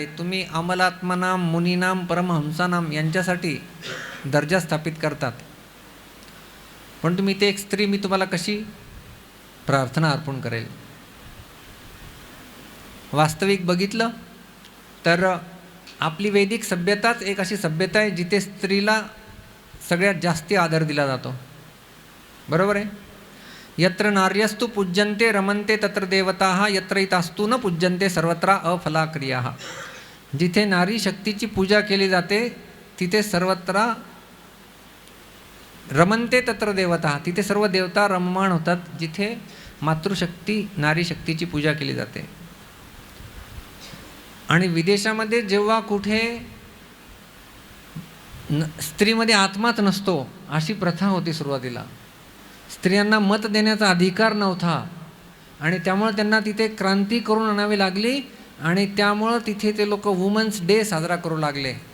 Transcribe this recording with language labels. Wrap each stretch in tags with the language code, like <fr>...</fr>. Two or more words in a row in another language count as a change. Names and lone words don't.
<mr>तुम्ही</mr> <sa>अमलात्मनाम मुनीनाम परमहंसानाम</sa> <mr>यांच्यासाठी दर्जा स्थापित करतात, पण तुम्ही ते एक स्त्री, मी तुम्हाला कशी प्रार्थना अर्पण करेल. वास्तविक बघितलं तर आपली वैदिक सभ्यताच एक अशी सभ्यता आहे जिथे स्त्रीला सगळ्यात जास्ती आदर दिला जातो. बरोबर आहे.</mr> <sa>यत्र नार्यस्तु पूज्यन्ते रमन्ते तत्र देवताः यत्र इतास्तु न पूज्यन्ते सर्वत्र अफला क्रियाः.</sa> <mr>जिथे नारी शक्तीची पूजा केली जाते तिथे सर्वत्र</mr> <sa>रमन्ते तत्र देवताः,</sa> <mr>तिथे सर्व देवता रममाण होतात. जिथे मातृशक्ती नारी शक्तीची पूजा केली जाते. आणि विदेशामध्ये जेव्हा कुठे स्त्रीमध्ये आत्माच नसतो अशी प्रथा होती सुरुवातीला, स्त्रियांना मत देण्याचा अधिकार नव्हता आणि त्यामुळे त्यांना तिथे क्रांती करून आणावी लागली आणि त्यामुळं तिथे ते लोक</mr> <en>women's day</en> <mr>साजरा करू लागले</mr>